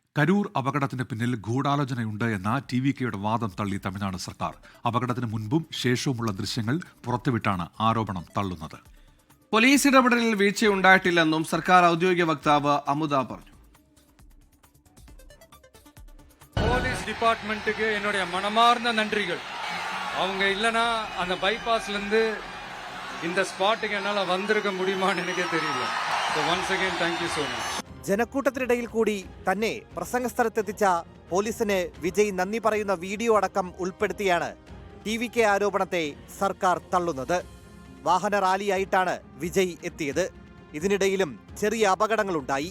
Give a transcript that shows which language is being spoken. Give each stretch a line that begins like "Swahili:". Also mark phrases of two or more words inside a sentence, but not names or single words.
Malayalam: കരൂർ അപകടത്തിന് പിന്നിൽ ഗൂഢാലോചനയുണ്ട് എന്ന TVKയുടെ വാദം തള്ളി തമിഴ്നാട് സർക്കാർ. അപകടത്തിന് മുൻപും ശേഷവുമുള്ള ദൃശ്യങ്ങൾ പുറത്തുവിട്ടാണ് ആരോപണം തള്ളുന്നത്. പോലീസ് ഇടപെടലിൽ വീഴ്ചയുണ്ടായിട്ടില്ലെന്നും സർക്കാർ ഔദ്യോഗിക വക്താവ് അമുദ പറഞ്ഞു.
Tamil: போலீஸ் டிபார்ட்மெண்ட்டுக்கு என்னுடைய மனமார்ந்த நன்றிகள். அவங்க இல்லைன்னா அந்த பைபாஸ்லேருந்து இந்த ஸ்பாட்டுக்கு என்னால் வந்திருக்க முடியுமான்னு எனக்கே தெரியல.
English: so once again thank you so much.
Malayalam: ജനക്കൂട്ടത്തിനിടയിൽ കൂടി തന്നെ പ്രസംഗസ്ഥലത്തെത്തിച്ച പോലീസിന് വിജയ് നന്ദി പറയുന്ന വീഡിയോ അടക്കം ഉൾപ്പെടുത്തിയാണ് TVK ആരോപണത്തെ സർക്കാർ തള്ളുന്നത്. വാഹന റാലിയായിട്ടാണ് വിജയ് എത്തിയത്. ഇതിനിടയിലും ചെറിയ അപകടങ്ങളുണ്ടായി.